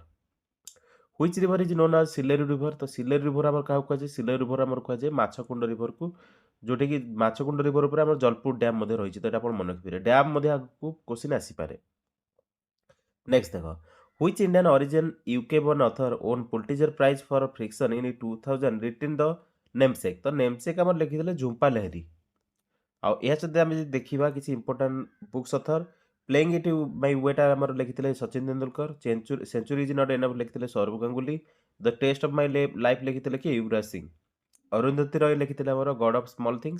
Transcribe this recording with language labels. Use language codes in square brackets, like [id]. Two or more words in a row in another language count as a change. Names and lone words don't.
[en] Which river is known as Sileru River. [or] ତ ସିଲେରୁ ରିଭର ଆମର କାହାକୁ କୁହାଯାଏ? ସିଲେରୁ ରିଭର ଆମର କୁହାଯାଏ ମାଛକୁଣ୍ଡ ରିଭରକୁ, ଯେଉଁଟାକି ମାଛକୁଣ୍ଡ ରିଭର ଉପରେ ଆମର ଜଲପୁର ଡ୍ୟାମ୍ ମଧ୍ୟ ରହିଛି। ତ ଏଇଟା ଆପଣ ମନେ ରଖିପାରିବେ। ଡ୍ୟାମ୍ ମଧ୍ୟ ଆଗକୁ କୋଶ୍ଚିନ୍ ଆସିପାରେ। ନେକ୍ସଟ ଦେଖ [en] which Indian origin UK born author won Pulitzer Prize for Fiction in 2000 written the ନେମସେକ୍। [or] ତ ନେମସେକ୍ ଆମର ଲେଖିଥିଲେ ଝୁମ୍ପା ଲେହେରୀ। ଆଉ ଏହା ସହିତ ଆମେ ଯଦି ଦେଖିବା କିଛି [en] important books author [or] ପ୍ଲେଇଙ୍ଗ ଇଟ୍ ମାଇ ୱେଟା ଆମର ଲେଖିଥିଲେ ସଚିନ ତେନ୍ଦୁଲକର। ସେଞ୍ଚୁରୀ ଇଜ୍ ନଟ୍ ଏନଫ୍ ଲେଖିଥିଲେ ସୌରଭ ଗାଙ୍ଗୁଲି। ଦ ଟେଷ୍ଟ ଅଫ୍ ମାଇ ଲାଇଫ୍ ଲେଖିଥିଲେ କି ୟୁବରାଜ ସିଂ। ଅରୁନ୍ଧତୀ ରୟ ଲେଖିଥିଲେ ଆମର ଗଡ୍ ଅଫ୍ ସ୍ମଲ୍ ଥିଙ୍ଗସ୍।